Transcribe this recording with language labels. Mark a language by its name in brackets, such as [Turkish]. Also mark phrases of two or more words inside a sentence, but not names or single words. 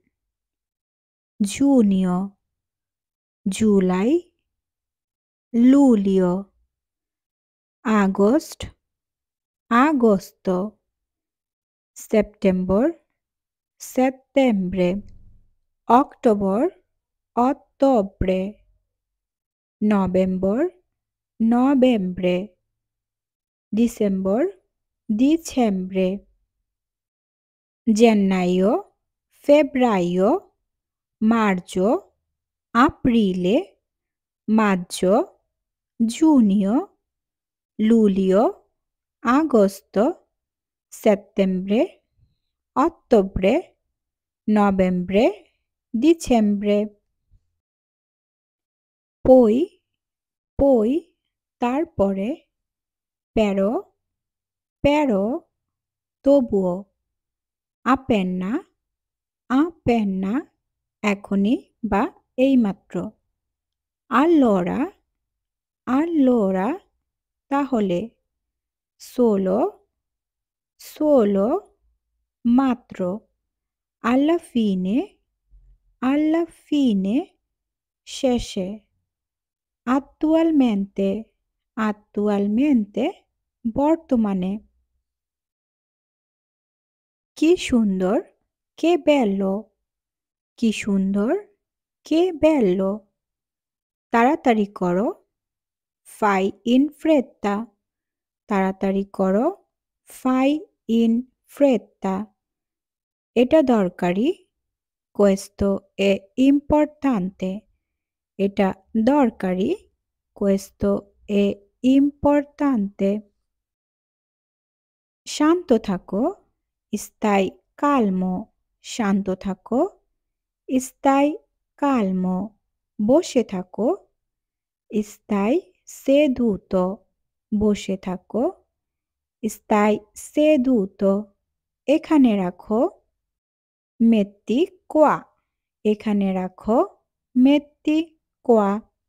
[Italian] giugno; জুলাই, luglio; আগস্ট, agosto; সেপ্টেম্বর, settembre; অক্টোবর, ottobre; নভেম্বর, novembre; ডিসেম্বর, dicembre; gennaio, febbraio; marzo, aprile; maggio, giugno; luglio, agosto; settembre, ottobre; novembre, dicembre। poi, poi, তারপরে; pero, pero, তবুও; appena, appena, [Bangla] এখনই বা এইমাত্র; [Italian] allora, allora, তাহলে; solo, solo, মাত্র; alla fine, alla fine, শেষে; attualmente, attualmente, [Bangla] বর্তমানে; কি সুন্দর, [Italian] che bello; [Bangla] কি সুন্দর, [Italian] che bello; [Bangla] তাড়াতাড়ি করো, [Italian] fai in fretta; [Bangla] তাড়াতাড়ি করো, [Italian] fai in fretta; [Bangla] এটা দরকারি, [Italian] questo è importante; [Bangla] এটা দরকারি, [Italian] questo è importante; [Bangla] শান্ত থাকো, [Italian] stai calmo; [Bangla] শান্ত থাকো, [Italian] stai calmo; [Bangla] বসে থাকো, [Italian] stai seduto; [Bangla] বসে থাকো, [Italian] stai seduto; [Bangla] এখানে রাখো, [Italian] metti qua; [Bangla] এখানে রাখো, [Italian] metti qua।